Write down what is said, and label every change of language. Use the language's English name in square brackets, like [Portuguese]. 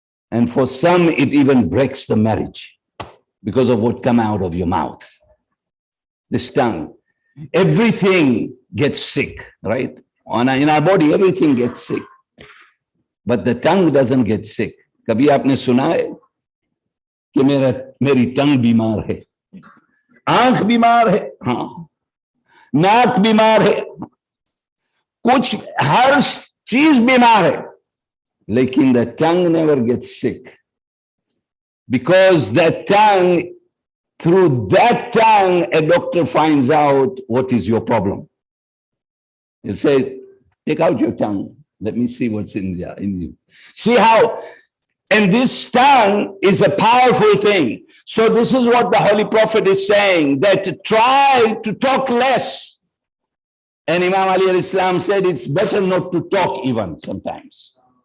[English] And for some, it even breaks the marriage because of what comes out of your mouth. This tongue. Everything gets sick, right? In our body, everything gets sick. But the tongue doesn't get sick. [Hindi] कभी आपने सुना है कि मेरी टंग बीमार है, आंख बीमार है, हाँ, नाक बीमार है, कुछ हर चीज बीमार है, लेकिन [English] the tongue never gets sick, because that tongue, through that tongue, a doctor finds out what is your problem. He'll say, take out your tongue. Let me see what's in there in you. See how, and this tongue is a powerful thing. So this is what the Holy Prophet is saying, that try to talk less. And Imam Ali al-Islam said it's better not to talk even sometimes.